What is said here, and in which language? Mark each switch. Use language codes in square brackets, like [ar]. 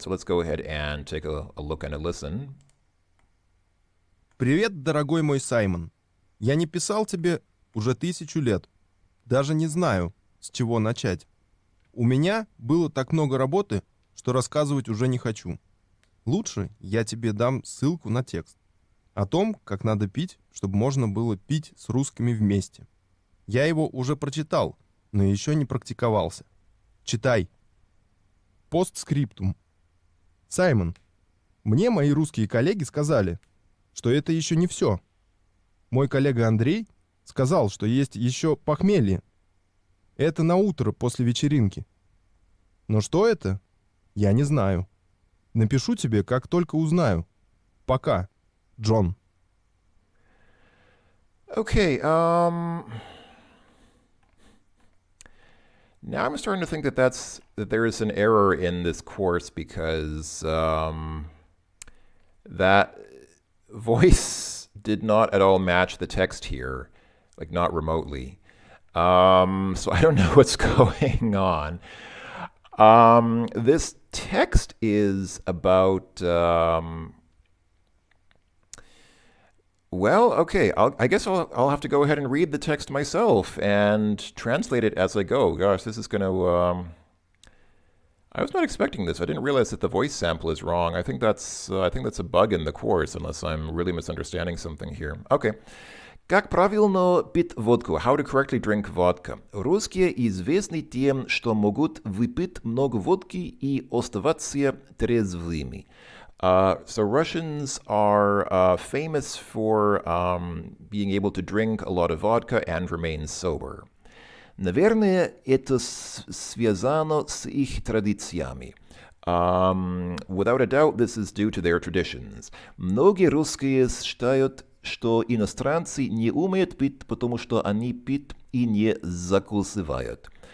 [en] So let's go ahead and take a look and a listen. [ru] Привет, дорогой мой Саймон. Я не писал тебе уже 1000 лет. Даже не знаю, с чего начать. У меня было так много работы, что рассказывать уже не хочу. Лучше я тебе дам ссылку на текст о том, как надо пить, чтобы можно было пить с русскими вместе. Я его уже прочитал, но еще не практиковался. Читай. Постскриптум. Саймон, мне мои русские коллеги сказали, что это еще не все. Мой коллега Андрей сказал, что есть еще похмелье. Это на утро после вечеринки. Но что это? Я не знаю. Напишу тебе, как только узнаю. Пока, Джон. [en] Okay, now I'm starting to think that there is an error in this course because that voice did not at all match the text here, not remotely. So I don't know what's going on. This text is about, well, okay, I guess I'll have to go ahead and read the text myself and translate it as I go. Gosh, this is going to, I was not expecting this. I didn't realize that the voice sample is wrong. I think that's a bug in the course, unless I'm really misunderstanding something here. Okay. [ru] Как правильно пить водку? [en] How to correctly drink vodka. [ru] Русские известны тем, что могут выпить много водки и оставаться трезвыми. [en] So Russians are famous for being able to drink a lot of vodka and remain sober. [ru] Наверное, это связано с их традициями. [en] Without a doubt, this is due to their traditions. [ru] Многие русские считают, что иностранцы не умеют пить, потому что они пьют и не закусывают.